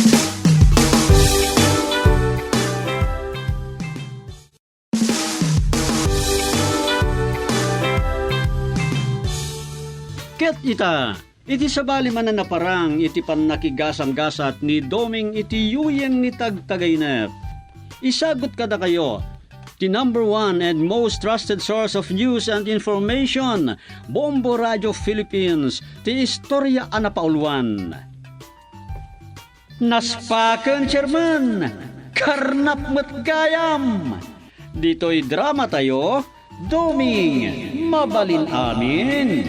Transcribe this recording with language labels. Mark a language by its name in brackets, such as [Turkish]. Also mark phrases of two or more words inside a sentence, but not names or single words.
[Iloko] Ket ita, iti sabali man na naparang iti pannakigasang-gasat ni Doming iti yuyeng ni tagtagainep. Isagot kada kayo, [English] the number one and most trusted source of news and information, [Iloko] Bombo Radio Philippines, ti istorya anapauluan. Naspaken, Chairman, karnap met gayam. Dito'y drama tayo, Doming, mabalin amin.